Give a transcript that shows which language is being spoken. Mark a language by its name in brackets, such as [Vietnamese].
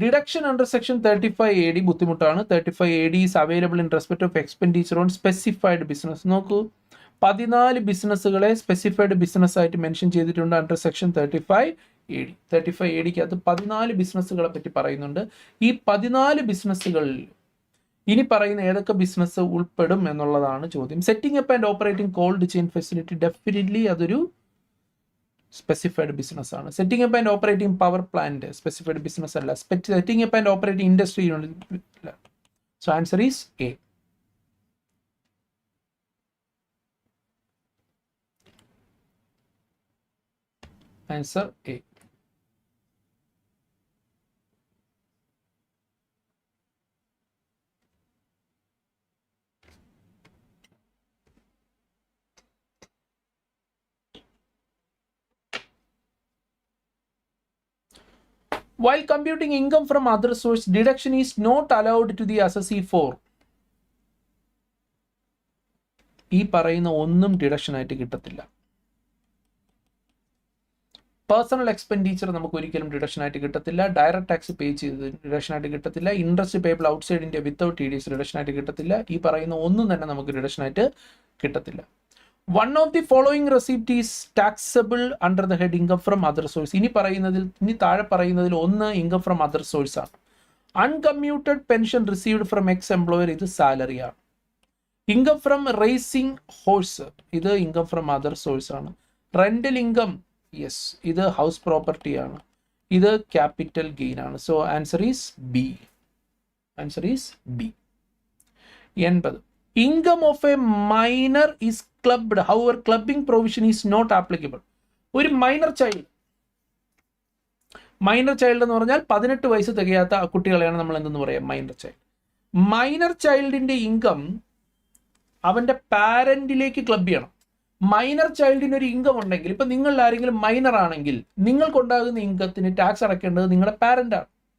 [English] Deduction under section 35 AD [Malayalam] ബുദ്ധിമുട്ടാണ്. [English] 35 AD is available in respect of expenditure on specified business. [Malayalam] നോക്കൂ, 14 ബിസിനസ്സുകളെ specified business ആയിട്ട് mention ചെയ്തിട്ടുണ്ട് under section 35AD. 35ADക്കകത്ത് 14 ബിസിനസ്സുകളെ പറ്റി പറയുന്നുണ്ട്. ഈ 14 ബിസിനസ്സുകളിൽ ഇനി പറയുന്ന ഏതൊക്കെ ബിസിനസ് ഉൾപ്പെടും എന്നുള്ളതാണ് ചോദ്യം. [English] setting up and operating cold chain facility, definitely [Malayalam] അതൊരു സ്പെസിഫൈഡ് ബിസിനസ് ആണ്. [English] setting up and operating power plant [Malayalam] specified business അല്ല. [English] Setting up and operating industry unit. So answer is A. Answer A. While computing income from other source, deduction is not allowed to the assessee for. [Malayalam] ഈ പറയുന്ന ഒന്നും deduction ആയിട്ട് കിട്ടത്തില്ല. Personal expenditure നമുക്ക് ഒരിക്കലും deduction ആയിട്ട് കിട്ടത്തില്ല. ഡയറക്റ്റ് ടാക്സ് പേ ചെയ്ത് ഡിഡക്ഷൻ ആയിട്ട് കിട്ടത്തില്ല. Interest payable outside India without TDS deduction ആയിട്ട് കിട്ടത്തില്ല. ഈ പറയുന്ന ഒന്നും തന്നെ നമുക്ക് ഡിഡക്ഷൻ ആയിട്ട് കിട്ടത്തില്ല. [English] One of the following receipt is taxable under the head income from other source. [Malayalam] ഇനി താഴെ പറയുന്നതിൽ ഒന്ന് ഇൻകം ഫ്രം അതർ സോഴ്സ് ആണ്. [English] uncommuted pension received from ex employer, [Malayalam] ഇത് സാലറി ആണ്. [English] income from racing horse, [Malayalam] ഇത് ഇൻകം ഫ്രം അതർ സോഴ്സ് ആണ്. [English] rental income, yes, [Malayalam] ഇത് ഹൗസ് പ്രോപ്പർട്ടി ആണ്. ഇത് ക്യാപിറ്റൽ ഗെയിൻ ആണ്. [English] So answer is B. Answer is B. 80. Income of a minor is clubbed, however clubbing provision is not applicable. [Malayalam] ഒരു minor child എന്ന് പറഞ്ഞാൽ 18 വയസ്സ് തികയാത്ത കുട്ടികളെയാണ് നമ്മൾ എന്തെന്ന് പറയാം, മൈനർ ചൈൽഡ്. മൈനർ ചൈൽഡിന്റെ ഇൻകം അവന്റെ പാരന്റിലേക്ക് ക്ലബ് ചെയ്യണം. മൈനർ ചൈൽഡിന് ഒരു ഇൻകം ഉണ്ടെങ്കിൽ, ഇപ്പൊ നിങ്ങൾ ആരെങ്കിലും മൈനർ ആണെങ്കിൽ നിങ്ങൾക്കുണ്ടാകുന്ന ഇൻകത്തിന് ടാക്സ് അടയ്ക്കേണ്ടത് നിങ്ങളുടെ പാരന്റാണ്.